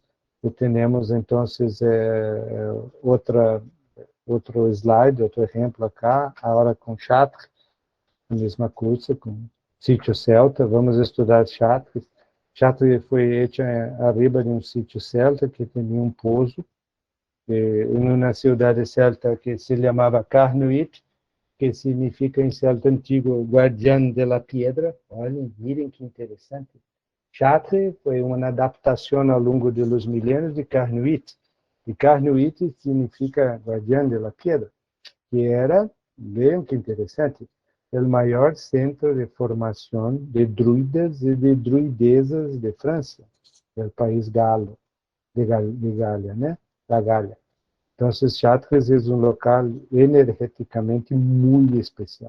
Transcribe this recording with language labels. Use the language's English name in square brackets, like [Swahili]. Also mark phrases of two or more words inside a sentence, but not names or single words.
[Portuguese] E temos, então, outro slide, outro exemplo acá, agora com Chartres, a mesma coisa, com sítio celta. Vamos estudar Chartres. Chartres foi feita arriba de um sítio celta que tinha um pouso, em uma cidade celta que se chamava Carnuit, que significa em celta antigo guardião [Spanish] de la piedra. [Portuguese] Olhem, mirem que interessante. Chartres foi uma adaptação ao longo dos milênios de Carnuit. E Carnuit significa guardião [Spanish] de la piedra, [Portuguese] que era, bem que interessante, o maior centro de formação de druidas e de druidesas de França, do país galo, de Gália, né? Da Gália. Então, Chartres é um local energeticamente muito especial.